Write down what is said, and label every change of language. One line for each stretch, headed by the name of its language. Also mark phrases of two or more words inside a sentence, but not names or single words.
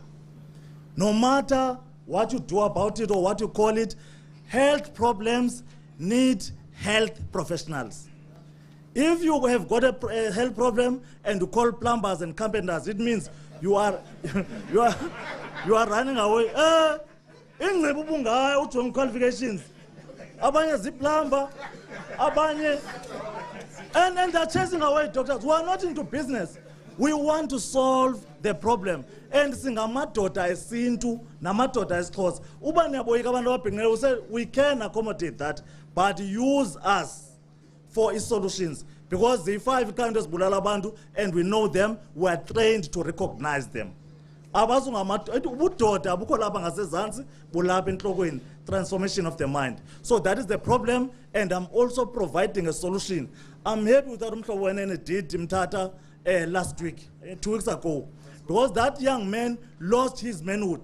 English: No matter what you do about it or what you call it, health problems need health professionals. If you have got a health problem and you call plumbers and carpenters, it means you are running away. Qualifications.
Xhosa: Abanye ziplumber, abanye,
English: and they're chasing away doctors. We are not into business. We want to solve the problem.
Xhosa: And singamadoda esintu namadoda esiXhosa. Uba niyaboyika abantu ababhinqileyo,
English: we say we can accommodate that, but use us for its solutions. Because the 5 countries
Xhosa: bulala abantu
English: and we know them, we are trained to recognize them. Transformation of the mind. So that is the problem, and I'm also providing a solution. I'm happy with what Mabuyane did Mtata last week, 2 weeks ago, because that young man lost his manhood.